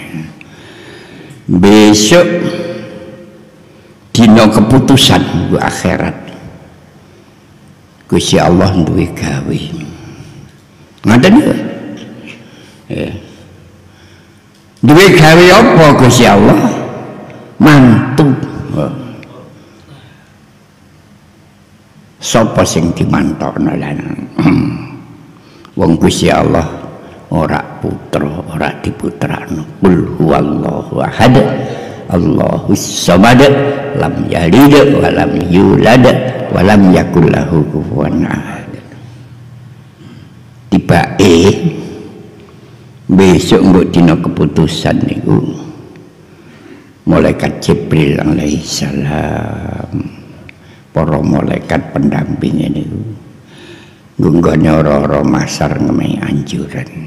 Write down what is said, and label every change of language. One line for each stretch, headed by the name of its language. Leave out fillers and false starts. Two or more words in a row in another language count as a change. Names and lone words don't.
Javanese: Besok dina keputusan ku akhirat Gusti Allah duwe gawe ngoten niku duwe gawe apa Gusti Allah? Mantu. Sapa sing dimantokno lan wong Gusti Allah ora putra ora diputrakno.
Arabic: قل هو الله أحد الله الصمد لم يلد ولم يولد ولم يكن له كفوا أحد.
Javanese: Tibake besok mbok dina keputusan niku malaikat Jibril
Arabic: عليه السلام,
Javanese: para malaikat pendampingnya niku nggone ora-ora masar ngemehi anjuran.